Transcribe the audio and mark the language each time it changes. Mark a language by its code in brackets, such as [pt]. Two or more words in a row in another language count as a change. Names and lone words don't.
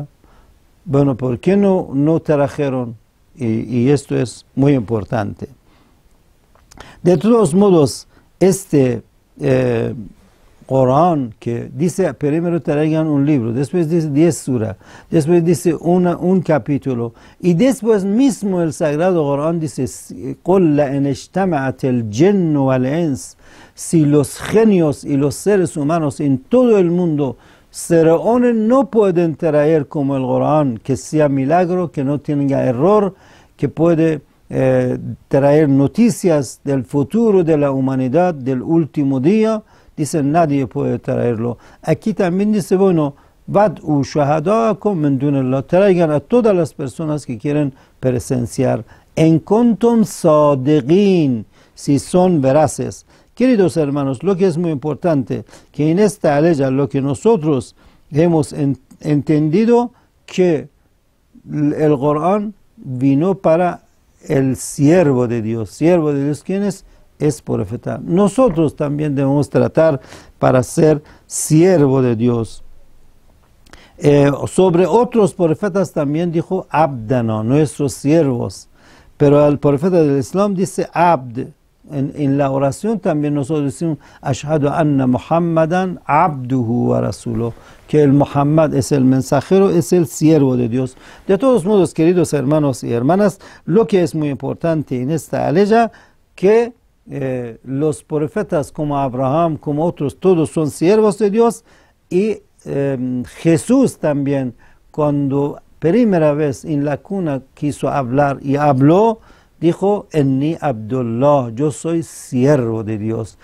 [es] Bueno, ¿por qué no trajeron? Y esto es muy importante. De todos modos, este Corán que dice, primero traigan un libro, después dice 10 surah, después dice un capítulo, y después mismo el Sagrado Corán dice, [ar] قُلْ لَإِنْ اجْتَمَعَتِ الْجِنُّ وَالْإِنْسِ, [es] si los genios y los seres humanos en todo el mundo se reúnen, no pueden traer como el Corán, que sea milagro, que no tenga error, que puede traer noticias del futuro de la humanidad, del último día. Dice, nadie puede traerlo. Aquí también dice, bueno, [ar] وادعوا شهداءكم من دون الله, [es] traigan a todas las personas que quieren presenciar. [ar] إن كنتم صادقين, [es] si son veraces. Queridos hermanos, lo que es muy importante, que en esta aleya lo que nosotros hemos entendido, que el Corán vino para el siervo de Dios. Siervo de Dios, ¿quién es? Es profeta. Nosotros también debemos tratar para ser siervo de Dios. Sobre otros profetas también dijo abdana, nuestros siervos. Pero el profeta del Islam dice abd. En la oración también nosotros decimos [ar] أشهد أن محمدا عبده ورسوله, [es] que el Muhammad es el mensajero, es el siervo de Dios. De todos modos, queridos hermanos y hermanas, lo que es muy importante en esta aleya, que los profetas como Abraham, como otros, todos son siervos de Dios, y Jesús también, cuando primera vez en la cuna quiso hablar y habló, dijo, [ar] إني عبد الله, [es] yo soy siervo de Dios.